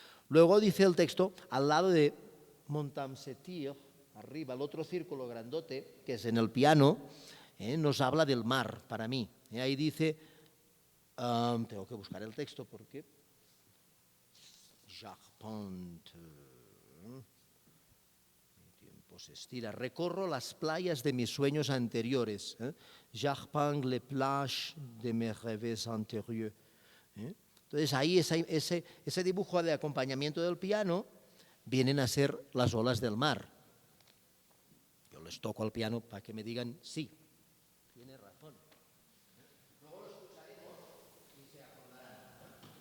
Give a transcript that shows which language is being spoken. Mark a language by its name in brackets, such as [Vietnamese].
[Spanish] Luego dice el texto, al lado de [French] mon temps s'étire, [Spanish] arriba, el otro círculo grandote, que es en el piano, nos habla del mar, para mí. Ahí dice, tengo que buscar el texto porque... [French] J'arpente, [Spanish] mi tiempo se estira, recorro las playas de mis sueños anteriores. [French] J'arpente les plages de mes rêves antérieurs. [Spanish] Entonces ahí ese dibujo de acompañamiento del piano vienen a ser las olas del mar. Yo les toco al piano para que me digan sí, tiene razón. Luego lo escucharemos y se acordarán.